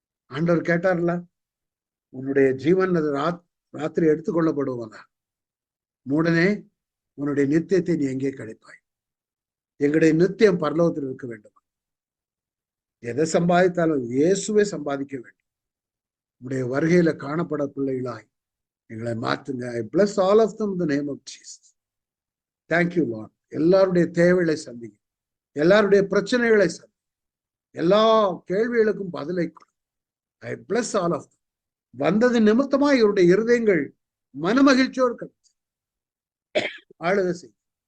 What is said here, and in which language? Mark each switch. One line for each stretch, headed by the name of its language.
Tamil: ஆண்டவர் கேட்டார்ல, உன்னுடைய ஜீவன் அது ராத்திரி எடுத்துக்கொள்ளப்படுவதா, மூடனே உன்னுடைய நித்தியத்தை நீ எங்கே கிடைப்பாய்? எங்களுடைய நித்தியம் பரலோகத்தில் இருக்க வேண்டும். எதை சம்பாதித்தாலும் இயேசுவே சம்பாதிக்க வேண்டும். உடைய வருகையில காணப்பட பிள்ளைகளாய் எங்களை மாற்றுங்க.
English: I bless all of them in the name of Jesus. Thank you Lord.
Tamil: எல்லாருடைய தேவைகளை சந்திங்க, எல்லாருடைய பிரச்சனைகளை சந்திங்க, எல்லா கேள்விகளுக்கும் பதிலை கொடு.
English: I bless all of them.
Tamil: வந்தது நிமித்தமா இவருடைய இருதயங்கள் மனமகிழ்ச்சியோடு ஆளுகை செய்யும்.